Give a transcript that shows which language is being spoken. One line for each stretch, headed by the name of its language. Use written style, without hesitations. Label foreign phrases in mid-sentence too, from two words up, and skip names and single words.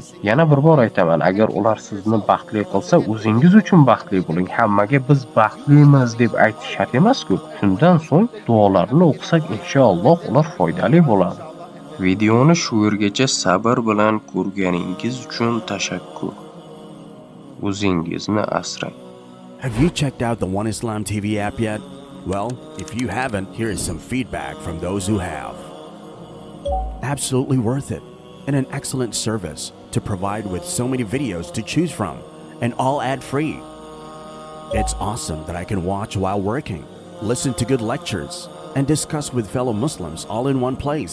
Uzbek: Yana bir bor aytaman, agar ular sizni baxtli qilsa, o'zingiz uchun baxtli bo'ling. Hammaga biz baxtlimiz deb aytish shart emas-ku. Shundan so'ng duolarni o'qisak, inshaalloh ular foydali bo'ladi. Videoni shu yergacha sabr bilan ko'rganingiz uchun tashakkur. O'zingizni asrang.
English: Have you checked out the One Islam TV app yet? Well, if you haven't, here is some feedback from those who have. Absolutely worth it, and an excellent service to provide with so many videos to choose from, and all ad-free. It's awesome that I can watch while working, listen to good lectures, and discuss with fellow Muslims all in one place.